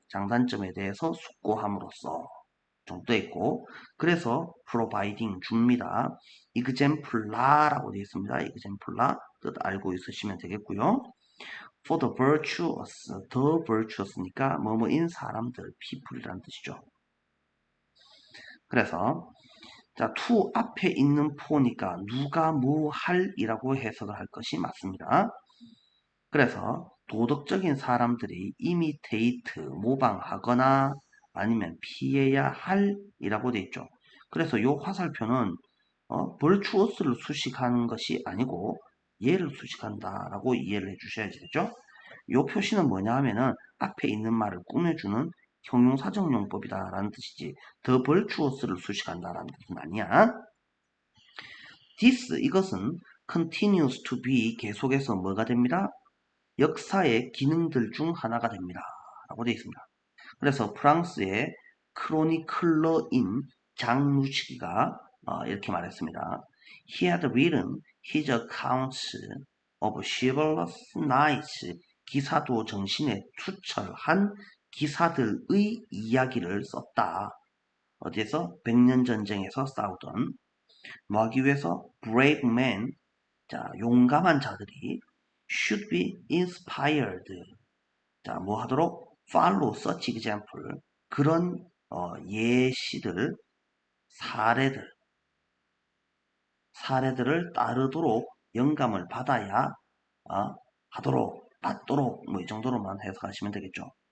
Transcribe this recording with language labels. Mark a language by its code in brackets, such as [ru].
[ko] 장단점에 대해서 숙고함으로써 정도 있고 그래서 providing 줍니다. example라고 되어 있습니다. example라 뜻 알고 있으시면 되겠고요. for the virtuous, the virtuous니까 뭐뭐인 사람들, people이라는 뜻이죠. 그래서 자, to 앞에 있는 for니까 누가 뭐 할이라고 해석을 할 것이 맞습니다. 그래서 도덕적인 사람들이 imitate, 모방하거나 아니면 피해야 할이라고 되어 있죠. 그래서 이 화살표는 virtuous를 수식하는 것이 아니고 얘를 수식한다라고 이해를 해주셔야지 되죠. 이 표시는 뭐냐 하면은 앞에 있는 말을 꾸며주는 형용사정용법이다라는 뜻이지 the virtuous를 수식한다라는 뜻은 아니야. this 이것은 continues to be 계속해서 뭐가 됩니다? 역사의 기능들 중 하나가 됩니다. 라고 되어 있습니다. 그래서 프랑스의 크로니클러인 장루치기가 이렇게 말했습니다. [en] He had written his accounts of chivalrous knights [ko] 기사도 정신에 투철한 기사들의 이야기를 썼다. 어디에서? 백년전쟁에서 싸우던 뭐 하기 위해서? [en] brave men, 자, [ko] 용감한 자들이 [en] should be inspired. [ko] 자, 뭐 하도록? [en] follow such example. [ko] 그런 예시들, 사례들을 따르도록 영감을 받아야 하도록, 받도록 뭐 이 정도로만 해석하시면 되겠죠.